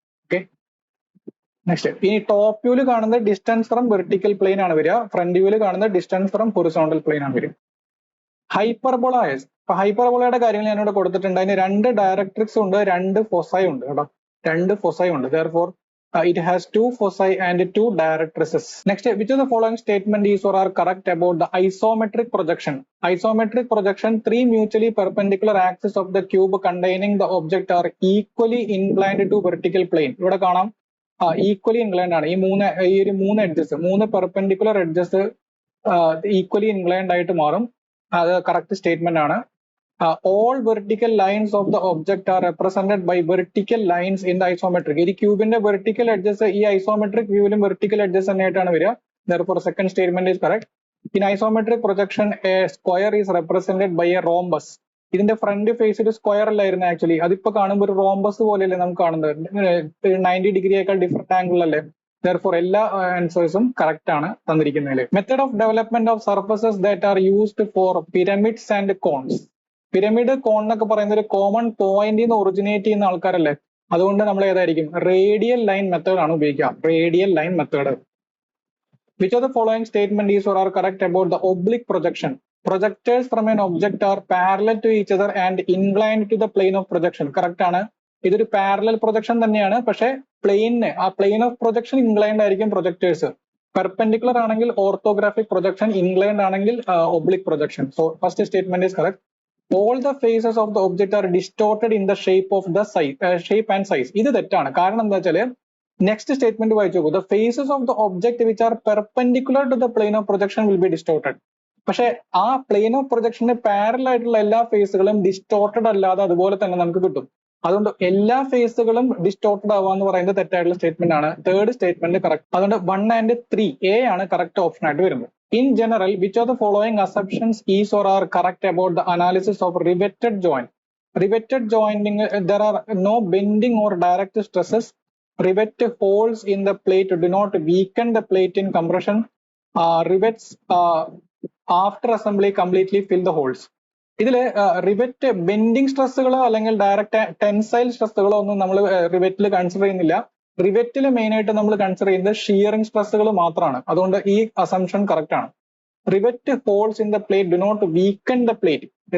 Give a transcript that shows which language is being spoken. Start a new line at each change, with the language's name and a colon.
Malayalam: Okay, next. ഇനി top വ്യൂല് കാണുന്നത് distance from vertical plane ആണ് വരിക, ഫ്രണ്ട് വ്യൂല് കാണുന്നത് ഡിസ്റ്റൻസ് ഫ്രം ഹൊറിസോണ്ടൽ പ്ലെയിൻ ആണ് വരിക. ഹൈപ്പർബോള. അപ്പൊ ഹൈപ്പർബോളയുടെ കാര്യങ്ങൾ ഞാനിവിടെ കൊടുത്തിട്ടുണ്ട്. അതിന് 2 ഡയറക്ട്രിക്സ് ഉണ്ട്, 2 ഫോസൈ ഉണ്ട് കേട്ടോ, 2 ഫോസൈ ഉണ്ട്.
English: Therefore it has 2 foci and 2 directrices. Next, which of the following statement is or are correct about the isometric projection? Isometric projection, 3 mutually perpendicular axes of the cube containing the object are equally inclined to vertical plane.
Malayalam: ഇവിടെ കാണാം equally inclined ആണ്. ഈ ഒരു 3 edges, 3 perpendicular edges equally inclined ആയിട്ട് മാറും. അത് correct statement ആണ്.
English: All vertical lines of the object are represented by vertical lines in the isometric.
Malayalam: ഈ ക്യൂബിന്റെ വെർട്ടിക്കൽ എഡ്ജസ് ഈ ഐസോമെട്രിക് വ്യൂവിലും വെർട്ടിക്കൽ എഡ്ജസ് തന്നെയായിട്ടാണ് വരിക.
English: Therefore second statement is correct. In isometric projection a square is represented by a rhombus.
Malayalam: ഇതിന്റെ front face ഒരു square അല്ലായിരുന്നു actually, അതിപ്പോ കാണുമ്പോൾ ഒരു rhombus പോലെയല്ലേ നമുക്ക് കാണുന്നത്, 90 ഡിഗ്രിയേക്കാൾ ഡിഫറെന്റ് ആംഗിൾ അല്ലേ.
English: Therefore
Malayalam: എല്ലാ ആൻസേഴ്സും കറക്റ്റ് ആണ് തന്നിരിക്കുന്നതിൽ.
English: Method of development of surfaces that are used for pyramids and cones.
Malayalam: Pyramid, കോൺ എന്നൊക്കെ പറയുന്ന ഒരു കോമൺ പോയിന്റിൽ നിന്ന് ഒറിജിനേറ്റ് ചെയ്യുന്ന ആൾക്കാരല്ലേ, അതുകൊണ്ട് നമ്മൾ ഏതായിരിക്കും, റേഡിയൽ ലൈൻ മെത്തേഡ് ആണ് ഉപയോഗിക്കുക.
English: Radial line method. Which of the following statement is or are correct about the oblique projection? Projectors from an object are parallel to each other and inclined to the plane of projection.
Malayalam: Correct ആണ്. ഇതൊരു parallel projection തന്നെയാണ്, പക്ഷെ പ്ലെയിന്, ആ plain of projection inclined ആയിരിക്കും projectors. Perpendicular ആണെങ്കിൽ orthographic projection, inclined ആണെങ്കിൽ oblique projection.
English: So first statement is correct. All the faces of the object are distorted in the shape of the shape and size.
Malayalam: ഇത് തെറ്റാണ്. കാരണം എന്താ വെച്ചാല് next statement വായിച്ചു നോക്കൂ.
English: The faces of the object which are perpendicular to the plane of projection will be distorted.
Malayalam: പക്ഷെ ആ plain of പ്രൊജക്ഷന്റെ parallel ആയിട്ടുള്ള എല്ലാ ഫേസുകളും ഡിസ്റ്റോർട്ടഡ് അല്ലാതെ അതുപോലെ തന്നെ നമുക്ക് കിട്ടും. അതുകൊണ്ട് എല്ലാ ഫേസുകളും ഡിസ്റ്റോർട്ടഡ് ആവുക എന്ന് പറയുന്നത് തെറ്റായിട്ടുള്ള സ്റ്റേറ്റ്മെന്റ് ആണ്. Third statement correct. അതുകൊണ്ട് 1 and 3 എ ആണ് കറക്റ്റ് ഓപ്ഷൻ ആയിട്ട് വരുന്നത്.
English: In general, which of the following assumptions is or are correct about the analysis of riveted joint? Riveted jointing, there are no bending or direct stresses. Rivet holes in the plate do not weaken the plate in compression. Rivets after assembly completely fill the holes.
Malayalam: ഇതില് rivet bending സ്ട്രെസ്സുകളോ അല്ലെങ്കിൽ direct tensile സ്ട്രെസ്സുകളോ ഒന്നും നമ്മൾ റിവെറ്റിൽ consider ചെയ്യുന്നില്ല. റിവെറ്റിൽ main ആയിട്ട് നമ്മൾ consider ചെയ്യുന്നത് shearing സ്ട്രെസ്സുകൾ മാത്രമാണ്. അതുകൊണ്ട് ഈ അസംഷൻ കറക്റ്റ് ആണ്.
English: Rivet holes in the plate do not weaken the plate.